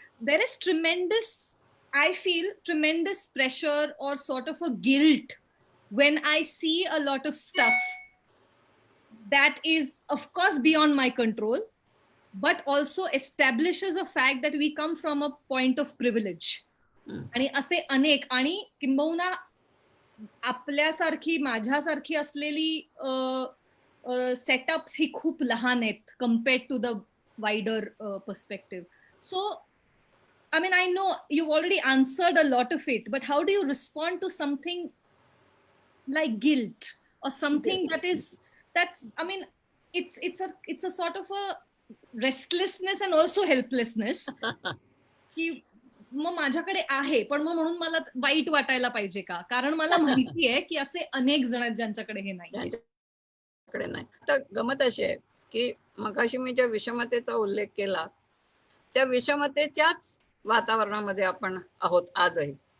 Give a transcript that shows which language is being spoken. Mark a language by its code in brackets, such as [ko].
[en] There is tremendous, I feel tremendous pressure or sort of a guilt when I see a lot of stuff that is of course beyond my control but also establishes a fact that we come from a point of privilege. [mr] आणि असे अनेक आणि किंबहुना आपल्यासारखी माझ्यासारखी असलेली setups ही खूप लहान आहेत [en] compared to the wider perspective. So I mean, I know you've already answered a lot of it, but how do you respond to something like guilt or something that's I mean, it's a sort of a restlessness and also helplessness [mr] की मग माझ्याकडे आहे पण मग म्हणून मला वाईट वाटायला पाहिजे का, कारण मला माहिती आहे की असे अनेक जण आहेत ज्यांच्याकडे हे नाही. आता गमत अशी आहे की मगाशी मी ज्या विषमतेचा उल्लेख केला त्या विषमतेच्याच वातावरणामध्ये आपण आहोत आजही.